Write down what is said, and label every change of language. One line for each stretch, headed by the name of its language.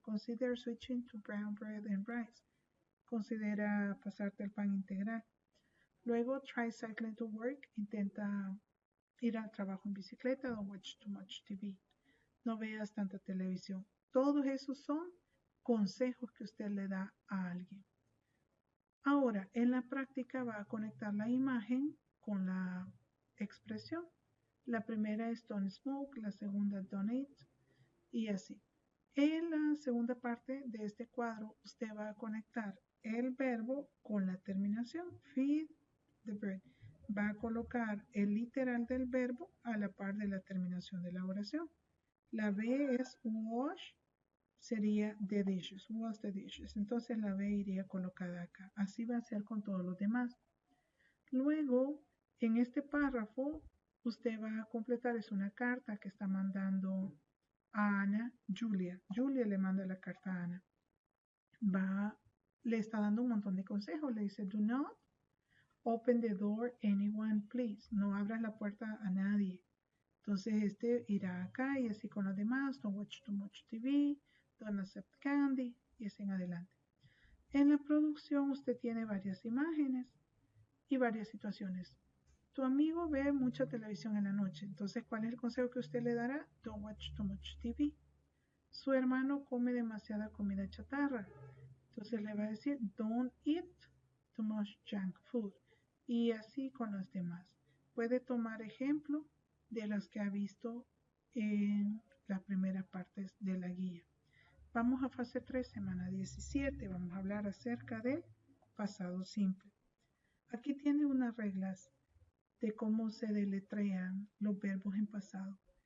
English: Consider switching to brown bread and rice.
Spanish: Considera pasarte al pan integral. Luego,
English: try cycling to work.
Spanish: Intenta ir al trabajo en bicicleta.
English: Don't watch too much TV.
Spanish: No veas tanta televisión. Todos esos son consejos que usted le da a alguien. Ahora, en la práctica va a conectar la imagen con la expresión. La primera es
English: don't smoke,
Spanish: la segunda
English: don't eat
Spanish: y así. En la segunda parte de este cuadro, usted va a conectar el verbo con la terminación.
English: Feed the bird.
Spanish: Va a colocar el literal del verbo a la par de la terminación de la oración. La B es
English: wash, sería the dishes, wash the dishes.
Spanish: Entonces la B iría colocada acá. Así va a ser con todos los demás. Luego, en este párrafo, usted va a completar, es una carta que está mandando a Ana, Julia. Julia le manda la carta a Ana. Le está dando un montón de consejos. Le dice,
English: do not open the door anyone, please.
Spanish: No abras la puerta a nadie. Entonces este irá acá y así con los demás.
English: Don't watch too much TV. Don't accept candy.
Spanish: Y así en adelante. En la producción usted tiene varias imágenes y varias situaciones. Tu amigo ve mucha televisión en la noche. Entonces, ¿cuál es el consejo que usted le dará?
English: Don't watch too much TV.
Spanish: Su hermano come demasiada comida chatarra. Entonces le va a decir,
English: don't eat too much junk food.
Spanish: Y así con los demás. Puede tomar ejemplo de los que ha visto en las primeras partes de la guía. Vamos a fase 3, semana 17. Vamos a hablar acerca del pasado simple. Aquí tiene unas reglas de cómo se deletrean los verbos en pasado.